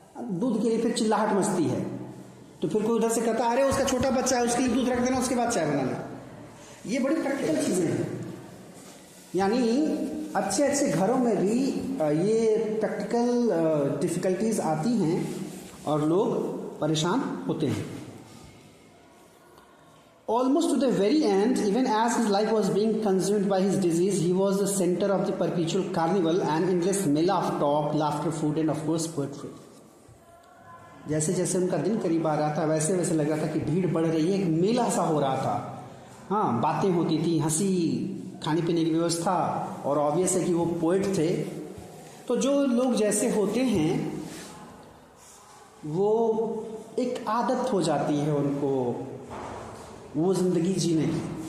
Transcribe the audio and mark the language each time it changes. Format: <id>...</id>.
<hi>दूध के लिए फिर चिल्लाहट मचती है, तो फिर कोई उधर से कहता है अरे उसका छोटा बच्चा है, उसके लिए दूध रख देना, उसके बाद चाय बनाना। ये बड़ी प्रैक्टिकल चीज़ें हैं। यानी अच्छे अच्छे घरों में भी ये प्रैक्टिकल डिफ़िकल्टीज आती हैं और लोग परेशान होते हैं।</hi> <en>Almost to the very end, even as his life was being consumed by his disease, he was the center of the perpetual carnival and endless mela of talk, laughter, food and of course poetry.</en> <hi>जैसे जैसे उनका दिन करीब आ रहा था वैसे वैसे लग रहा था कि भीड़ बढ़ रही है, एक मेला सा हो रहा था। हाँ, बातें होती थी, हंसी, खाने पीने की व्यवस्था, और ऑब्वियस है कि वो पोएट थे। तो जो लोग जैसे होते हैं वो एक आदत हो जाती है उनको वो ज़िंदगी जीने की।</hi>